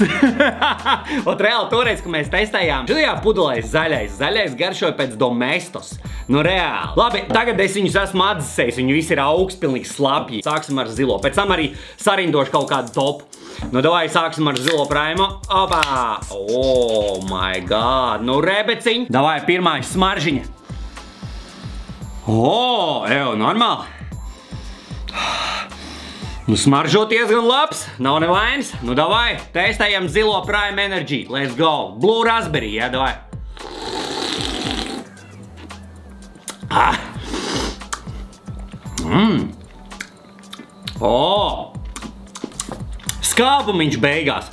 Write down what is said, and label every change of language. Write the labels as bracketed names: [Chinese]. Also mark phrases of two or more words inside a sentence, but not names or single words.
[Latvian] Ot reāli toreiz, ka mēs testējām šitajā pudelē zaļais garšoja pēc Domestos. Nu reāli. Labi, tagad es viņus esmu atdzisējis, viņi visi ir augsts, pilnīgi slapji. Sāksim ar zilo, pēc tam arī sarindošu kaut kādu topu. Nu davai sāksim ar zilo Primo. Opā! [English] Oh my god, [Latvian] nu Rebeciņ. Davai pirmais smaržiņa. Normāli. Nu, smaržoties gan labs, nav nevainas. Nu, davai, testējam zilo Prime Energy. [English] Let's go. [Latvian] Blue Raspberry, jā, davai. Skābumiņš beigās.